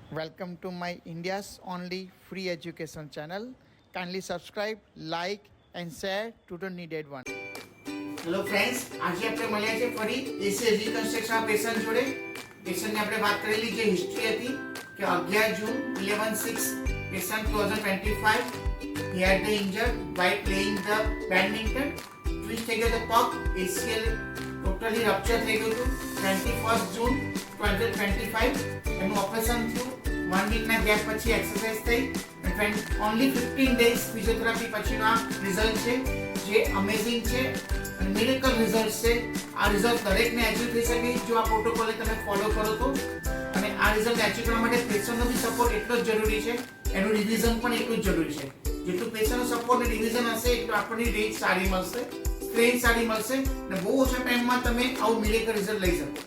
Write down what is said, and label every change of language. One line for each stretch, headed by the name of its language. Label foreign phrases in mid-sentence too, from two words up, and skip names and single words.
English: Welcome to my India's only free education channel. Kindly subscribe, like and share to the needed one. Hello friends,
Gujarati: આજે આપણે મળ્યા છે ફરી
English: AC reconstruction patient
Gujarati: જોડે. પેશન્ટની આપણે વાત કરેલી જે હિસ્ટ્રી હતી કે 11 જૂન 11/6 પેશન્ટ 2025
English: he had the injured while playing the badminton.
Gujarati: ટ્વિસ્ટ થઈ ગયો તો પગ, ACL
English: totally rupture
Gujarati: થઈ ગયું હતું. 21 જૂન 2025 એનું ઓપરેશન થયું. 1 વીકના ગેપ પછી એક્સરસાઇઝ થઈ
English: and only 15 days
Gujarati: ફિઝિયોથેરાપી પછીનો આ રિઝલ્ટ છે જે અમેઝિંગ છે અને મિરેકલ રિઝલ્ટ છે. આ રિઝલ્ટ દરેકને એચીવ થઈ શકે જો આ પ્રોટોકોલને તમે ફોલો કરો તો. અને આ રિઝલ્ટ એચીવ કરવા માટે પેશન્ટનો બી સપોર્ટ એટલો જ જરૂરી છે, એનું રિવિઝન પણ એટલું જ જરૂરી છે. જેટલું પેશન્ટનો સપોર્ટ અને રિવિઝન હશે એટલું આપણને રેન્જ સારી મળશે, સ્ટ્રેન્થ સારી મળશે અને બહુ ઓછા ટાઈમમાં તમે આવું મિરેકલ રિઝલ્ટ લઈ શકો.